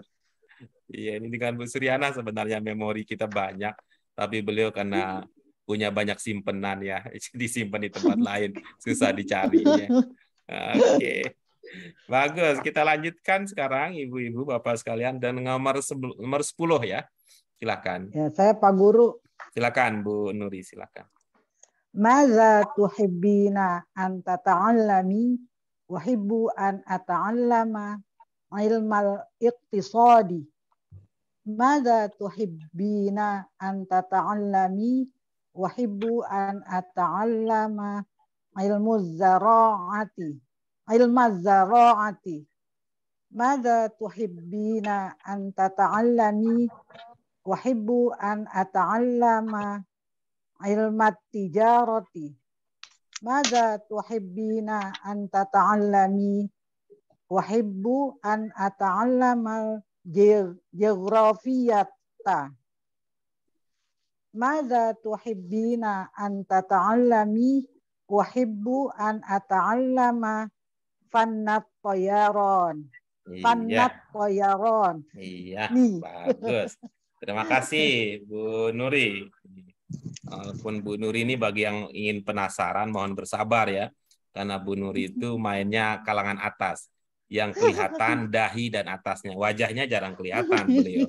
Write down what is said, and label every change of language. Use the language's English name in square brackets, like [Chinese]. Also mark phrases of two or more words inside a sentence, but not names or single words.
[Indonesian] Iya, ini dengan Bu Suryana sebenarnya memori kita banyak, tapi beliau karena punya banyak simpenan ya, disimpan di tempat lain, susah dicarinya. Oke. Bagus, kita lanjutkan sekarang Ibu-ibu, Bapak sekalian, dan nomor 10 ya. Silakan. Ya, saya Pak Guru. Silakan Bu Nuri, silakan. [Arabic] ماذا تحبين أن تتعلمي أحب أن أتعلم علم الاقتصاد. ماذا تحبين أن تتعلمي أحب أن أتعلم علم الزراعة. علم الزراعة. ماذا تحبين أن تتعلمي أحب أن أتعلم علم التجارة. ماذا تحبين أن تتعلمي أحب أن أتعلم الجغرافية. ماذا تحبين أن تتعلمي أحب أن أتعلم فن الطيران. فن الطيران. [Indonesian] Iya, Nih. bagus. Terima kasih Bu Nuri. Walaupun Bu Nuri ini bagi yang ingin penasaran mohon bersabar ya. Karena Bu Nuri itu mainnya kalangan atas. Yang kelihatan dahi dan atasnya. Wajahnya jarang kelihatan beliau.